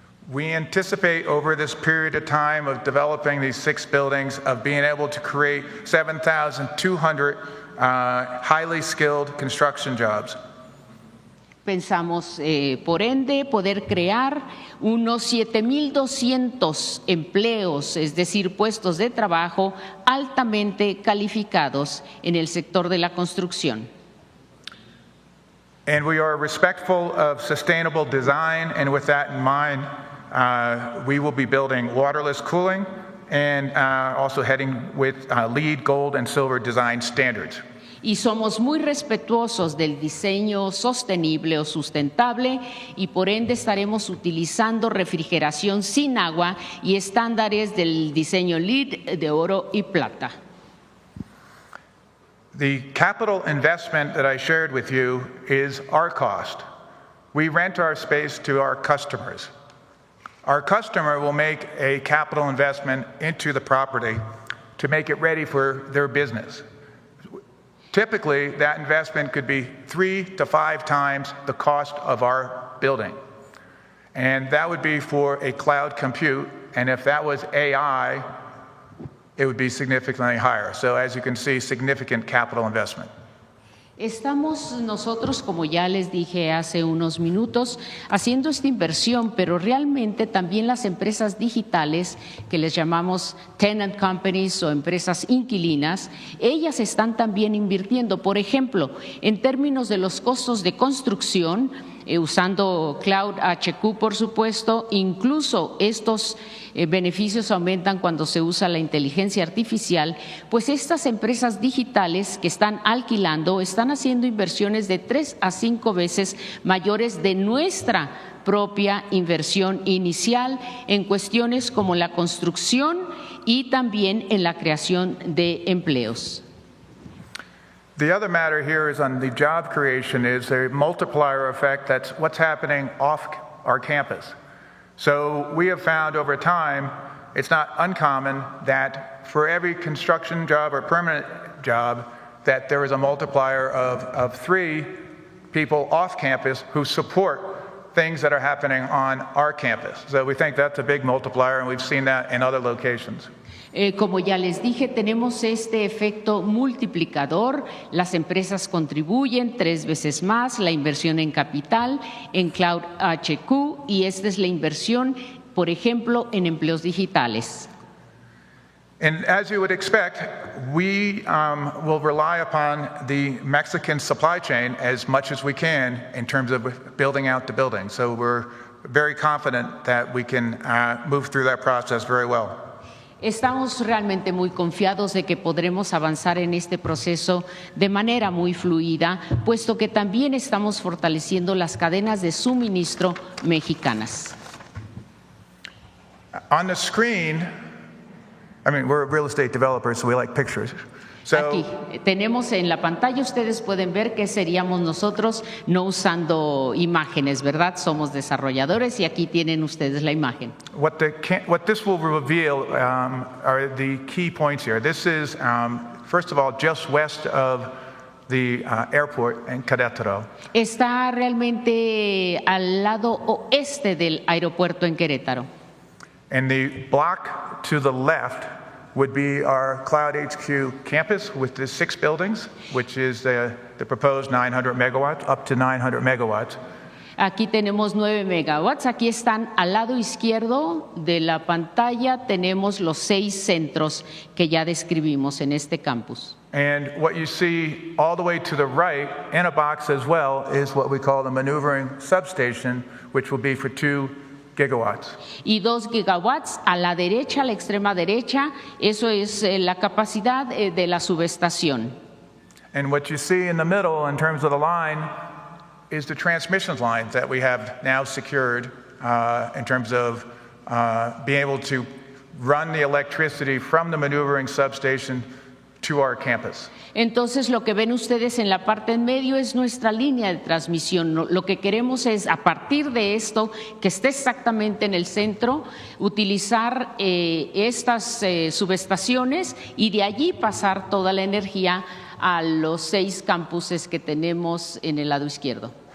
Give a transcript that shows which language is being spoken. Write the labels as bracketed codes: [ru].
[en] We anticipate over this period of time of developing these 6 buildings of being able to create 7,200 highly skilled construction jobs. [es] Pensamos, por ende, poder crear unos 7,200 empleos, es decir, puestos de trabajo altamente calificados en el sector de la construcción. [en] And we are respectful of sustainable design, and with that in mind, we will be building waterless cooling and also heading with LEED Gold and Silver design standards. [es] Y somos muy respetuosos del diseño sostenible o sustentable y por ende estaremos utilizando refrigeración sin agua y estándares del diseño LEED de oro y plata. [en] The capital investment that I shared with you is our cost. We rent our space to our customers. Our customer will make a capital investment into the property to make it ready for their business. Typically, that investment could be 3 to 5 times the cost of our building. And that would be for a cloud compute, and if that was AI, it would be significantly higher. So as you can see, significant capital investment. [es] Estamos nosotros, como ya les dije hace unos minutos, haciendo esta inversión, pero realmente también las empresas digitales, que les llamamos [en] tenant companies [es] o empresas inquilinas, ellas están también invirtiendo. Por ejemplo, en términos de los costos de construcción, usando Cloud HQ, por supuesto, incluso estos beneficios aumentan cuando se usa la inteligencia artificial, pues estas empresas digitales que están alquilando están haciendo inversiones de 3 a 5 veces mayores de nuestra propia inversión inicial en cuestiones como la construcción y también en la creación de empleos. [en] The other matter here is on the job creation is a multiplier effect. That's what's happening off our campus. So we have found over time, it's not uncommon that for every construction job or permanent job, that there is a multiplier of 3 people off campus who support things that are happening on our campus. So we think that's a big multiplier, and we've seen that in other locations. [es] Como ya les dije, tenemos este efecto multiplicador. Las empresas contribuyen 3 veces más, la inversión en capital, en Cloud HQ, y esta es la inversión, por ejemplo, en empleos digitales. [en] And as you would expect, we will rely upon the Mexican supply chain as much as we can in terms of building out the building. So we're very confident that we can move through that process very well. [es] Estamos realmente muy confiados de que podremos avanzar en este proceso de manera muy fluida, puesto que también estamos fortaleciendo las cadenas de suministro mexicanas. [en] On the screen, I mean, we're real estate developers, so we like pictures. [es] Aquí tenemos en la pantalla, ustedes pueden ver que seríamos nosotros no usando imágenes, ¿verdad? Somos desarrolladores y aquí tienen ustedes la imagen. [en] What this will reveal are the key points here. This is, first of all, just west of the airport in Querétaro. [es] Está realmente al lado oeste del aeropuerto en Querétaro. [en] And the block to the left would be our Cloud HQ campus with the 6 buildings, which is the proposed 900 megawatts, up to 900 megawatts. [es] Aquí tenemos 9 megawatts. Aquí están al lado izquierdo de la pantalla. Tenemos los 6 centros que ya describimos en este campus. [en] And what you see all the way to the right in a box as well is what we call the maneuvering substation, which will be for 2 gigawatts. [es] Y 2 gigawatts a la derecha, a la extrema derecha, eso es la capacidad de la subestación. [en] And what you see in the middle in terms of the line is the transmission lines that we have now secured in terms of being able to run the electricity from the maneuvering substation to our campus. [es] Entonces lo que ven ustedes en la parte en medio es nuestra línea de transmisión. Lo que queremos es, a partir de esto, que esté exactamente en el centro, utilizar estas subestaciones y de allí pasar toda la energía a los 6 campuses que tenemos en el lado izquierdo.